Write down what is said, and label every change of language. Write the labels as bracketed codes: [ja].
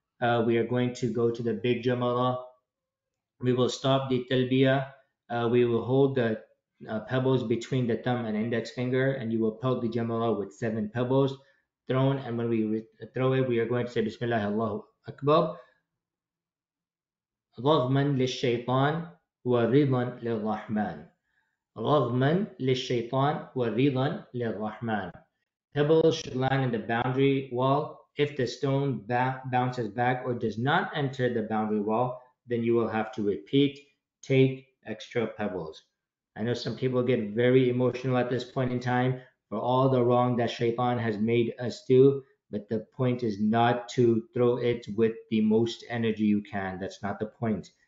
[en] We are going to go to the big Jamara. We will stop the talbiyah. We will hold the pebbles between the thumb and index finger, and you will pelt the Jamara with 7 pebbles thrown. And when we throw it, we are going to say Bismillah Allahu Akbar. [ar] رغما للشيطان ورضا للرحمن رغما للشيطان ورضا للرحمن. [en] Pebbles should land in the boundary wall. If the stone bounces back or does not enter the boundary wall, then you will have to repeat, take extra pebbles. I know some people get very emotional at this point in time for all the wrong that Shaitan has made us do, but the point is not to throw it with the most energy you can. That's not the point.